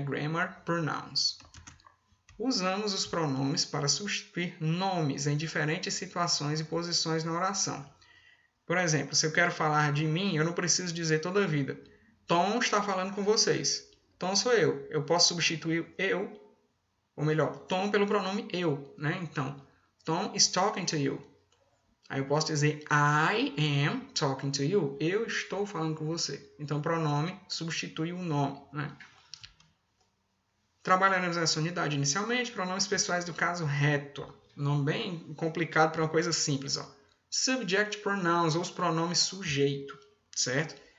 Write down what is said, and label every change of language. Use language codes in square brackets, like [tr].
[pt] Grammar, pronouns. Usamos os pronomes para substituir nomes em diferentes situações e posições na oração. Por exemplo, se eu quero falar de mim, eu não preciso dizer toda a vida. Tom está falando com vocês. Tom sou eu. Eu posso substituir eu, ou melhor, Tom pelo pronome eu, né? Então, [en] Tom is talking to you. [pt] Aí eu posso dizer [en] I am talking to you. [pt] Eu estou falando com você. Então, o pronome substitui o nome, né? Trabalhando nessa unidade inicialmente, pronomes pessoais do caso reto. Nome bem complicado para uma coisa simples, ó. Subject pronouns, ou os pronomes sujeito, certo?